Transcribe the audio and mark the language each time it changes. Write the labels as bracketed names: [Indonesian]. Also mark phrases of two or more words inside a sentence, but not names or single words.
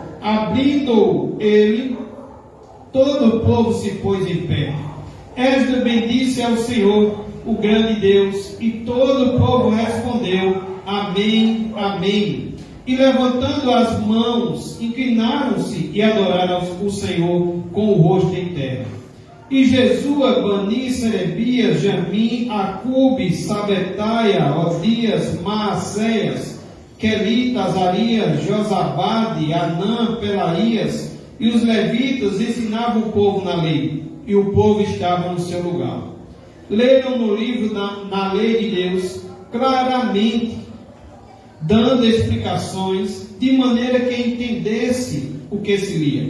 [Portuguese] Abrindo ele, todo o povo se pôs em pé. Esdras bendisse ao Senhor, o grande Deus, e todo o povo respondeu: Amém, Amém. E levantando as mãos, inclinaram-se e adoraram o Senhor com o rosto em terra. E Jesua, Bani, Serebias, Jamim, Acube, Sabetaia, Odias, Maacéias, Quelita, Azarias, Josabade, Anã, Pelaías, e os levitas ensinavam o povo na lei, e o povo estava no seu lugar. leram no livro na lei de Deus, claramente, dando explicações, de maneira que entendesse o que se lia.